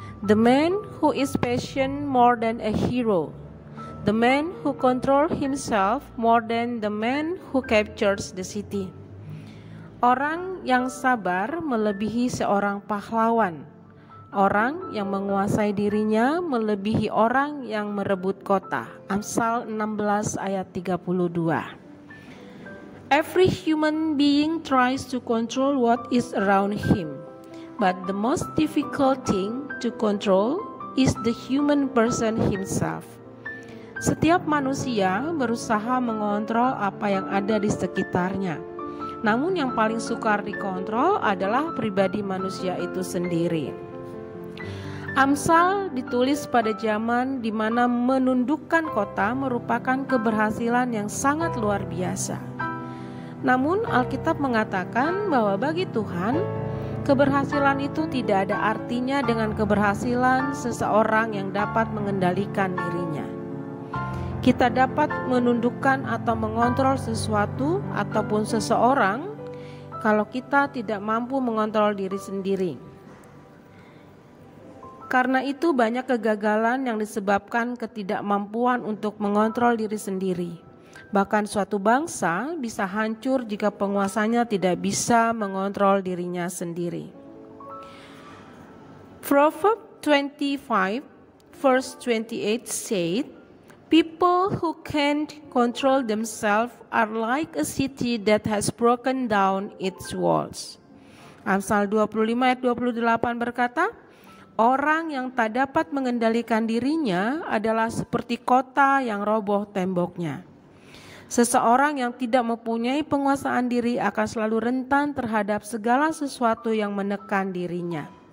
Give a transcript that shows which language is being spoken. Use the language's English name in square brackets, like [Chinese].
[English] The man who is patient more than a hero. The man who controls himself more than the man who captures the city. [Indonesian] Orang yang sabar melebihi seorang pahlawan. Orang yang menguasai dirinya melebihi orang yang merebut kota. Amsal 16 ayat 32. [English] Every human being tries to control what is around him, but the most difficult thing to control is the human person himself. [Indonesian] Setiap manusia berusaha mengontrol apa yang ada di sekitarnya. Namun yang paling sukar dikontrol adalah pribadi manusia itu sendiri. Amsal ditulis pada zaman di mana menundukkan kota merupakan keberhasilan yang sangat luar biasa. Namun Alkitab mengatakan bahwa bagi Tuhan, keberhasilan itu tidak ada artinya dengan keberhasilan seseorang yang dapat mengendalikan dirinya. Kita dapat menundukkan atau mengontrol sesuatu ataupun seseorang kalau kita tidak mampu mengontrol diri sendiri. Karena itu banyak kegagalan yang disebabkan ketidakmampuan untuk mengontrol diri sendiri. Bahkan suatu bangsa bisa hancur jika penguasanya tidak bisa mengontrol dirinya sendiri. [English] Proverbs 25 verse 28 said, "People who can't control themselves are like a city that has broken down its walls." [Indonesian] Amsal 25 ayat 28 berkata, orang yang tak dapat mengendalikan dirinya adalah seperti kota yang roboh temboknya. Seseorang yang tidak mempunyai penguasaan diri akan selalu rentan terhadap segala sesuatu yang menekan dirinya.